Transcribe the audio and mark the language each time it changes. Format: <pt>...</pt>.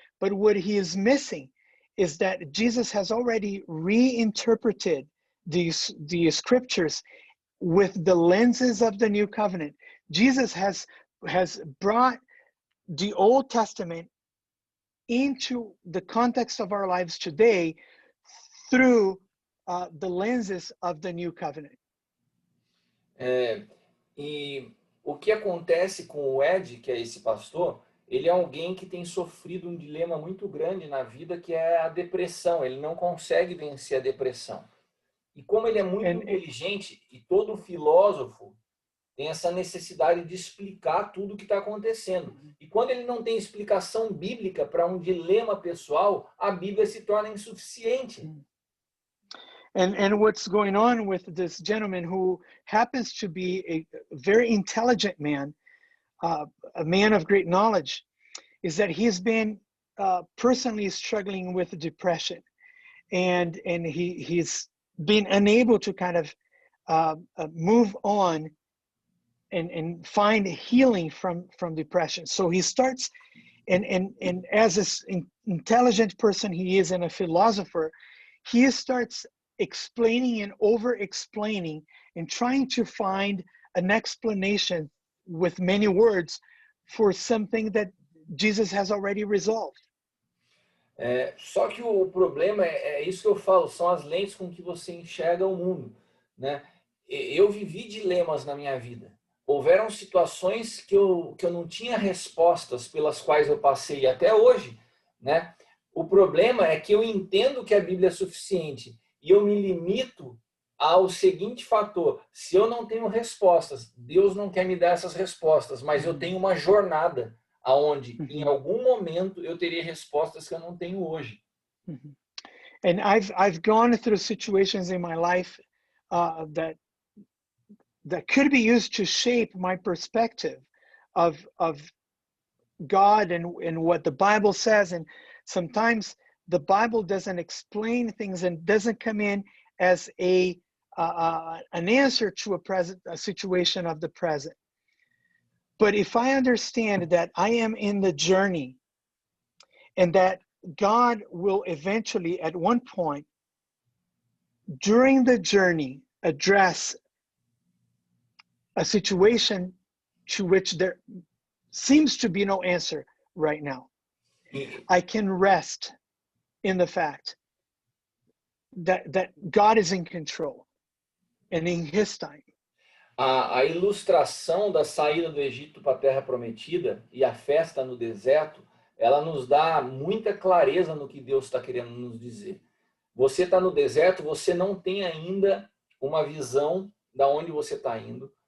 <en>But what he is missing is that Jesus has already reinterpreted the scriptures with the lenses of the new covenant. Jesus has brought the Old Testament into the context of our lives today through the lenses of the new covenant.</en> <pt>E o que acontece com o Ed, que é esse pastor, ele é alguém que tem sofrido um dilema muito grande na vida, que é a depressão. Ele não consegue vencer a depressão. E como ele é muito inteligente, e todo filósofo tem essa necessidade de explicar tudo o que está acontecendo. E quando ele não tem explicação bíblica para um dilema pessoal, a Bíblia se torna insuficiente.</pt> <en>And what's going on with this gentleman, who happens to be a very intelligent man, a man of great knowledge, is that he's been personally struggling with depression, and he's been unable to kind of move on and find healing from depression. So he starts, and as an intelligent person he is, and a philosopher, he starts explaining and over explaining and trying to find an explanation with many words for something that Jesus has already resolved.</en> <pt>Só que o problema é isso que eu falo, são as lentes com que você enxerga o mundo, né? Eu vivi dilemas na minha vida. Houveram situações que eu não tinha respostas pelas quais eu passei até hoje, né? O problema é que eu entendo que a Bíblia é suficiente e eu me limito ao seguinte fator: se eu não tenho respostas, Deus não quer me dar essas respostas, mas eu tenho uma jornada aonde em algum momento eu terei respostas que eu não tenho hoje.</pt> <en>And I've gone through situations in my life that could be used to shape my perspective of God and what the Bible says. And sometimes the Bible doesn't explain things and doesn't come in as an answer to a situation of the present. But if I understand that I am in the journey, and that God will eventually, at one point during the journey, address a situation to which there seems to be no answer right now, I can rest in the fact that God is in control and in His time.</en> <pt>A ilustração da saída do Egito para a Terra Prometida e a festa no deserto, ela nos dá muita clareza no que Deus está querendo nos dizer. Você está no deserto, você não tem ainda uma visão de onde você está indo.</pt>